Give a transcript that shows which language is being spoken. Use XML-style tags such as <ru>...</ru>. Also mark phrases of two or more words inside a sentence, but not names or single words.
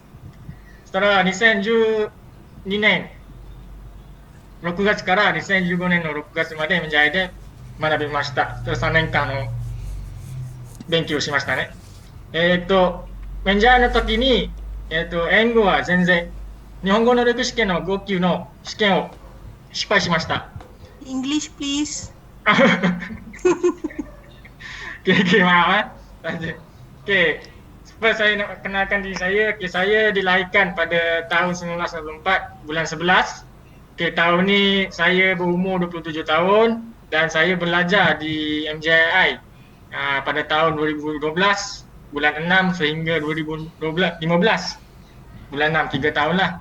<ja>そしたら2012年6月から2015年の6月までメジャーで学びました。3年間の勉強しましたね。メジャーの時に、英語は全然、日本語能力試験の5級の試験を失敗しました。</ja> <en>English please.</en> <ms>Okay, maaf. Okay, supaya saya nak kenalkan diri saya. Okay, saya dilahirkan pada tahun 1994, bulan 11. Okay, tahun ni saya berumur 27 tahun dan saya belajar di MJII pada tahun 2012, bulan 6 sehingga 2015, bulan 6, 3 tahun lah.</ms>